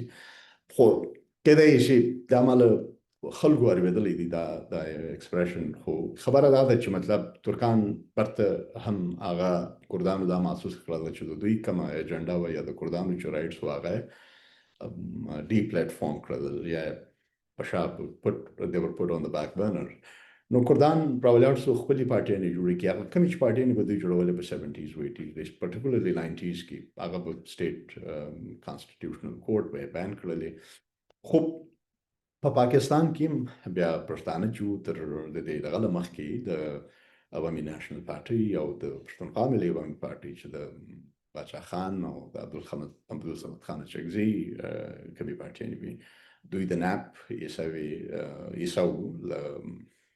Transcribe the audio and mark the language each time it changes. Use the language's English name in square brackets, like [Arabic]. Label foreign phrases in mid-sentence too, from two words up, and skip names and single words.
[Pashto] خو کیدای شي دا ماله خلکو اورېدلی دی دا ایکسپریشن. خو خبره دا ده چې مطلب ترکان پرته هم هغه کردانو دا محسوس کړل چې د دوی کومه ایجنډا وه یا د کردانو چې رایټس وه هغه ډي پلیټفارم کړل یا په شا [English] they were put on the back burner. [Pashto] نو کردان راولاړ سو، خپلې پارټیانې جوړې کړې. هغه کومې چې پارټیانې به دوی جوړولې په 70s و 80s پرټیکولرلی 90s کې هغه به [English] state constitutional court [Pashto] به یې بین کړلې. خو په پاکستان کې بیا پښتانه چې تر د دې دغه له مخکې د عوامي نیشنل پارټي او د پښتونخوا ملي عوامي پارټي چې د باچا خان او د عبدالصمد خان چکزي کومې پارټیانې وي، دوی د ناپ عیسوي له